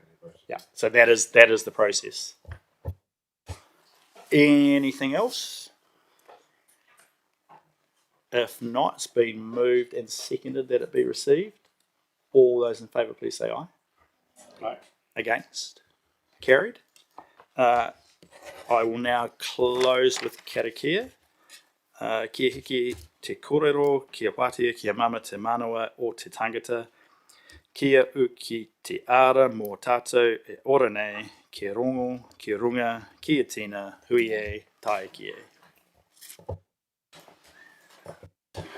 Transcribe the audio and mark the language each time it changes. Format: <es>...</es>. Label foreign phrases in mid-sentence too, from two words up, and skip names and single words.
<en>Yeah. So that is the process. Anything else? If not, it's been moved and seconded that it be received. All those in favour, please say aye. Aye. Against? Carried. I will now close with karakia.</en> <mi>Kia hiki te kōrero, kia wātea, kia mama te manawa o te tangata. Kia uki te ara mō tātou e ora nei, kia rongo, kia runga, kia tina, hui e, tae ki e.</mi>